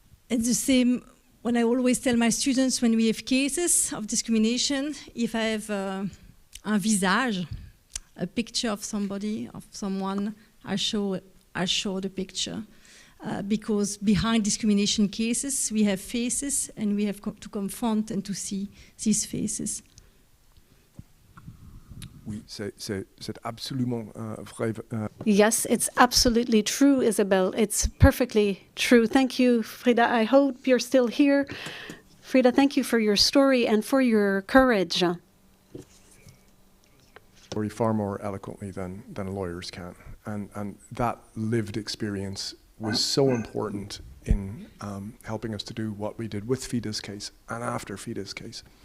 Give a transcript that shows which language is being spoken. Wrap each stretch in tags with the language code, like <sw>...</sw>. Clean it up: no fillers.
<en>It's the same when I always tell my students when we have cases of discrimination, if I have</en> <fr>un visage,</fr> <en>a picture of somebody, of someone, I show the picture. Because behind discrimination cases, we have faces and we have to confront and to see these faces.</en> <fr>Oui, c'est absolument vrai.</fr> <en>Yes, it's absolutely true, Isabel. It's perfectly true. Thank you, Frida. I hope you're still here. Frida, thank you for your story and for your courage. Far more eloquently than lawyers can. And that lived experience was so important in helping us to do what we did with Fida's case and after Fida's case.</en>